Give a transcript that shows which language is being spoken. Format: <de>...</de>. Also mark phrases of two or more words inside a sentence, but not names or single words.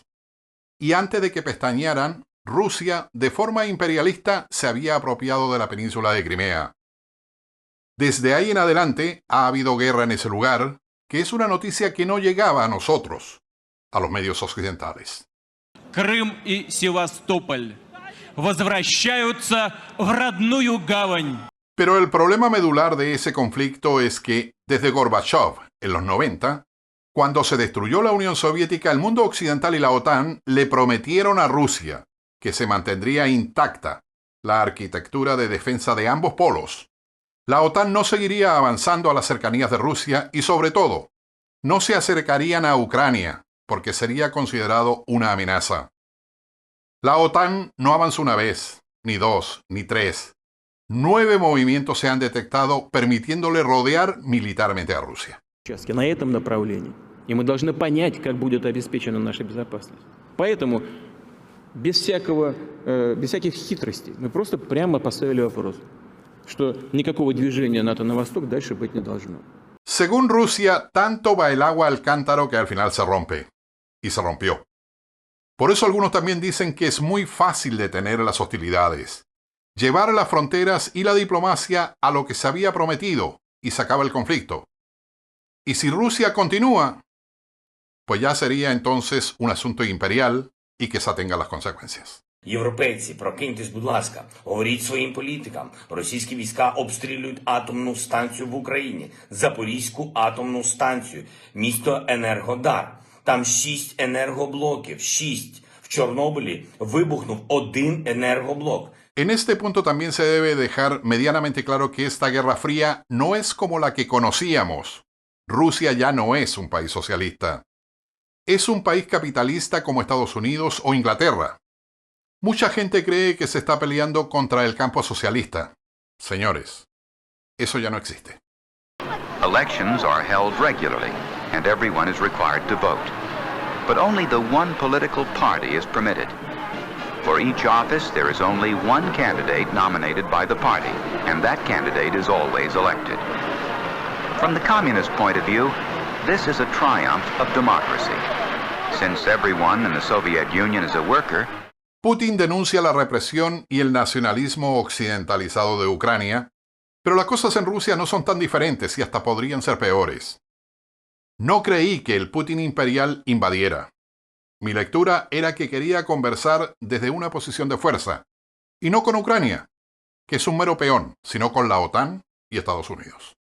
<es>Y antes de que pestañearan, Rusia, de forma imperialista, se había apropiado de la península de Crimea. Desde ahí en adelante ha habido guerra en ese lugar, que es una noticia que no llegaba a nosotros, a los medios occidentales.</es> <ru>Крым и Севастополь возвращаются в родную гавань.</ru> <es>Pero el problema medular de ese conflicto es que, desde Gorbachev, en los 90, cuando se destruyó la Unión Soviética, el mundo occidental y la OTAN le prometieron a Rusia que se mantendría intacta la arquitectura de defensa de ambos polos, La OTAN no seguiría avanzando a las cercanías de Rusia y, sobre todo, no se acercarían a Ucrania, porque sería considerado una amenaza. La OTAN no avanzó una vez, ni dos, ni tres. 9 movimientos se han detectado permitiéndole rodear militarmente a Rusia.</es> <ru>На этом направлении. И мы должны понять, как будет обеспечена наша безопасность. Поэтому без всяких хитростей мы просто прямо поставили вопрос, что никакого движения НАТО на восток дальше быть не должно.</ru> <es>Según Rusia, tanto va el agua al cántaro que al final se rompe. Y se rompió. Por eso algunos también dicen que es muy fácil detener las hostilidades, llevar las fronteras y la diplomacia a lo que se había prometido y se acaba el conflicto. Y si Rusia continúa, pues ya sería entonces un asunto imperial y quizá tenga las consecuencias.</es> <uk>Європейці, прокиньтесь, будь ласка, говоріть своїм політикам. Російські війська обстрілюють атомну станцію в Україні, Запорізьку атомну станцію, місто Енергодар. Там 6 енергоблоків, 6. В Чорнобилі вибухнув 1 енергоблок.</uk> <es>En este punto también se debe dejar medianamente claro que esta Guerra Fría no es como la que conocíamos. Rusia ya no es un país socialista. Es un país capitalista como Estados Unidos o Inglaterra. Mucha gente cree que se está peleando contra el campo socialista. Señores, eso ya no existe.</es> <en>Elections are held regularly, and everyone is required to vote. But only the one political party is permitted. For each office, there is only one candidate nominated by the party, and that candidate is always elected. From the communist point of view, this is a triumph of democracy. Since everyone in the Soviet Union is a worker,</en> <es>Putin denuncia la represión y el nacionalismo occidentalizado de Ucrania, pero las cosas en Rusia no son tan diferentes y hasta podrían ser peores. No creí que el Putin imperial invadiera. Mi lectura era que quería conversar desde una posición de fuerza, y no con Ucrania, que es un mero peón, sino con la OTAN y Estados Unidos.</es>